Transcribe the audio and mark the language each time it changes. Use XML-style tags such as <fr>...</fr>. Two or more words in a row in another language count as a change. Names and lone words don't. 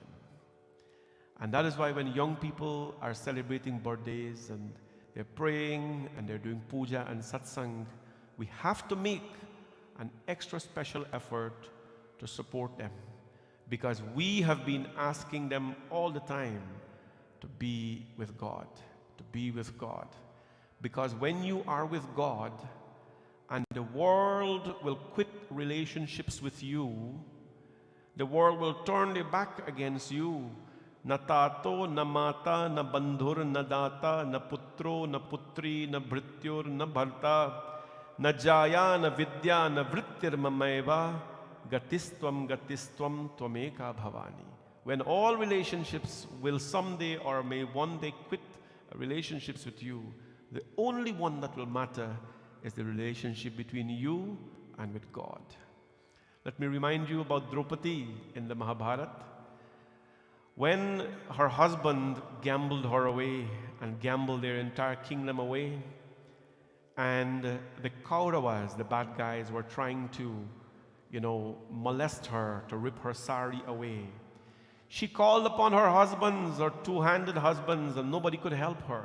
<en>And that is why when young people are celebrating birthdays and they're praying and they're doing puja and satsang, we have to make an extra special effort to support them, because we have been asking them all the time to be with God, to be with God. Because when you are with God and the world will quit relationships with you, the world will turn their back against you.</en> <sa>न तातो, न माता, न बन्धुर्, न दाता, न पुत्रो, न पुत्री, न भृत्यो, न भर्ता, न जाया, न विद्या, न वृत्तिर् ममैव, गतिस्त्वं त्वमेका भवानि.</sa> <en>When all relationships will someday or may one day quit relationships with you, the only one that will matter is the relationship between you and with God. Let me remind you about Draupadi in the Mahabharata. When her husband gambled her away and gambled their entire kingdom away, and the Kauravas, the bad guys, were trying to, molest her, to rip her sari away, she called upon her husbands, her two-handed husbands, and nobody could help her.</en>